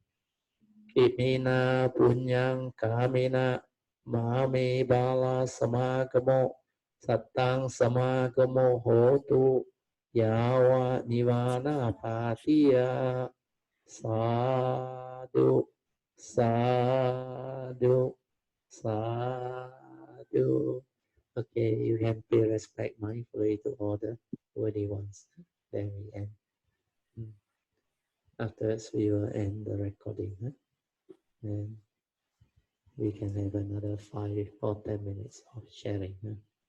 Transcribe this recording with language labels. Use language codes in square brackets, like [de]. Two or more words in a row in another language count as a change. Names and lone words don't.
[pi] imina punyang kamina mame bala samagamo sattang samagamo hotu yawa nivana patiya sadhu sadhu sadhu. [en] Okay, you can pay respect mindfully to all the worthy ones. Then we end. Afterwards, we will end the recording. And we can have another 5 or 10 minutes of sharing.